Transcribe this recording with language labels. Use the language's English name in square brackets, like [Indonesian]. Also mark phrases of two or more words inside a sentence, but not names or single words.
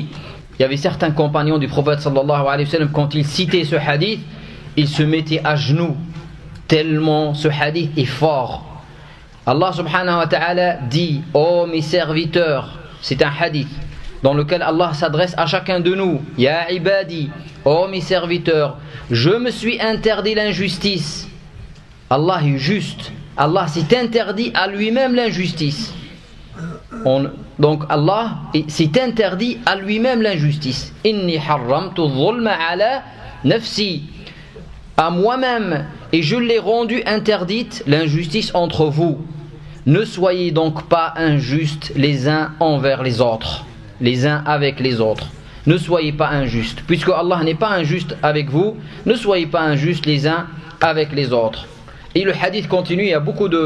[French] Il y avait certains compagnons du prophète [Arabic] صلى الله عليه وسلم, [French] quand ils citaient ce hadith, ils se mettaient à genoux, tellement ce hadith est fort. Allah [Arabic] سبحانه وتعالى [French] dit: ô mes serviteurs, c'est un hadith dans lequel Allah s'adresse à chacun de nous: [Arabic] يا عبادي, [French] ô mes serviteurs, je me suis interdit l'injustice. Allah est juste, Allah s'est interdit à lui-même l'injustice. Donc Allah s'est interdit à lui-même l'injustice. [Arabic] إني حرمت الظلم على نفسي, [French] à moi-même, et je l'ai rendue interdite l'injustice entre vous. Ne soyez donc pas injustes les uns envers les autres, les uns avec les autres. Ne soyez pas injustes, puisque Allah n'est pas injuste avec vous. Ne soyez pas injustes les uns avec les autres. Et le hadith continue, il y a beaucoup de...